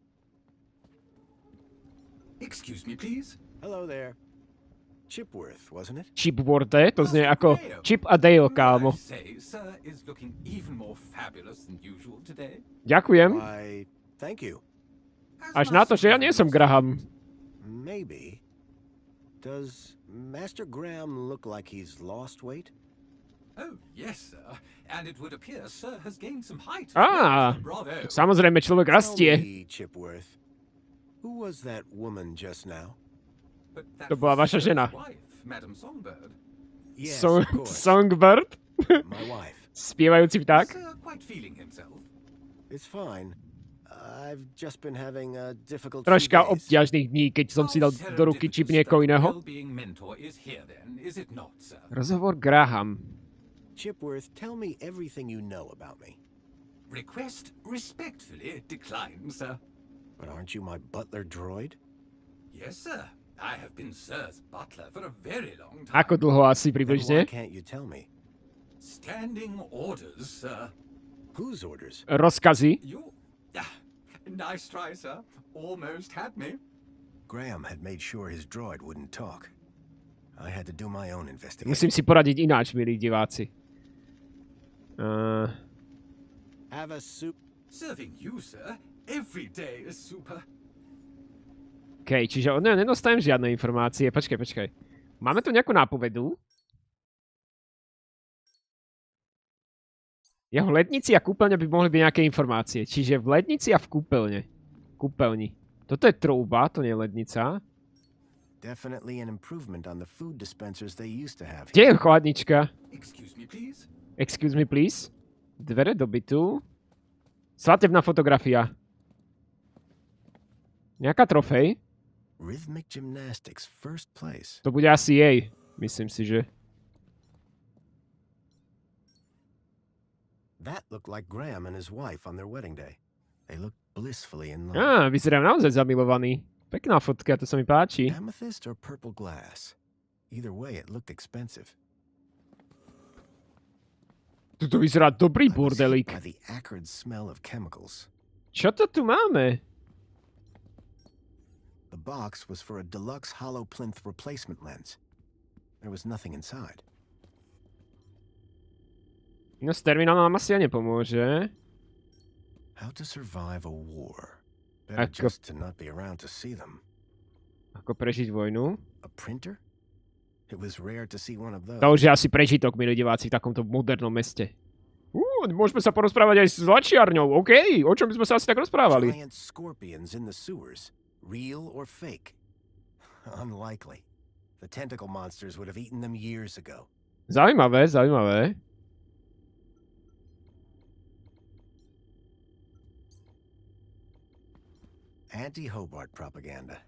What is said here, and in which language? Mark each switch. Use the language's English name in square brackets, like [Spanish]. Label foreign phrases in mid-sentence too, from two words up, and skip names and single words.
[English] Excuse me, please. Hello there. Chipworth, wasn't it? Chipworthe? [Slovak] To znie ako Chip a Dale, kámo. [English] I say, sir is looking even more fabulous than usual today. [Slovak] Ďakujem. [English] Why, thank you. [Slovak] Až na to, že ja nie som Graham. [English] Maybe. Does Master Graham look like he's lost weight? Oh, yes, sir. And it would appear sir has gained some height. Á, Bravo. [Slovak] samozrejme, človek [English] Tell [Slovak] rastie. [English] me, Chipworth, who was that woman just now? But that [Slovak] To bola [English] was [Slovak] vaša [English] sir's [Slovak] žena. [English] wife, Madam Songbird. Yes, of course. Songbird? My wife. [Slovak] Spievajúci vták? [English] Is sir quite feeling himself? It's fine. I've just been having a difficult [Slovak] Troška [English] few days. [Slovak] obťažných dní, keď som si dal do ruky čip niekoho iného. [English] Well-being mentor is here then, is it not, sir? [Slovak] Rozhovor Graham. [English] Chipworth, tell me everything you know about me. Request respectfully declined, sir. But aren't you my butler droid? Yes, sir. I have been sir's butler for a very long time. [Slovak] Ako dlho asi [English] Then why [Slovak] približne? [English] can't you tell me? Standing orders, sir. Whose orders? [Slovak] Rozkazy? [English] You... nice try, sir. Almost had me. Graham had made sure his droid wouldn't talk. I had to do my own investigation. [Slovak] Musím si poradiť ináč, milí diváci. [English] Have a soup. Serving you, sir. Every day is super. [Slovak] OK, čiže od neho nedostanem žiadne informácie. Počkaj. Máme tu nejakú nápovedu? Jeho lednici a kúpeľne by mohli byť nejaké informácie. Čiže v lednici a v kúpeľni. Toto je trouba, to nie je lednica. [English] Definitely an improvement on the food dispensers they used to have. [Slovak] Kde je chladnička? [English] Excuse me, please. Excuse me, please. [Slovak] Dvere do bytu. Svadebná fotografia. Nejaká trofej. [English] Rhythmic gymnastics, first place. [Slovak] To bude asi jej. Myslím si, že... [English] That looked like Graham and his wife on their wedding day. They looked blissfully in love. [Slovak] Á, vyzerajú naozaj zamilovaní. Pekná fotka, to sa mi páči. [English] Amethyst or purple glass? Either way, it looked expensive. [Slovak] Tuto vyzerá dobrý [English] I was hit [Slovak] bordelík. [English] by the acrid smell of chemicals. [Slovak] Čo to tu máme? [English] The box was for a deluxe hollow plinth replacement lens. There was nothing inside. [Slovak] No s terminálom nám asi aj nepomôže. [English] How to survive a war. Better [Slovak] Ako- [English] just to not be around to see them. [Slovak] Ako prežiť vojnu? [English] A printer? It was rare to see one of those. [Slovak] To už je asi prežitok, milí diváci, v takomto modernom meste. Môžeme sa porozprávať aj s lačiarňou, OK? O čom by sme sa asi tak rozprávali? [English] Giant scorpions in the sewers. Real or fake? Unlikely. The tentacle monsters would have eaten them years ago. [Slovak] Zaujímavé, zaujímavé. [English] Anti-Hobart propaganda.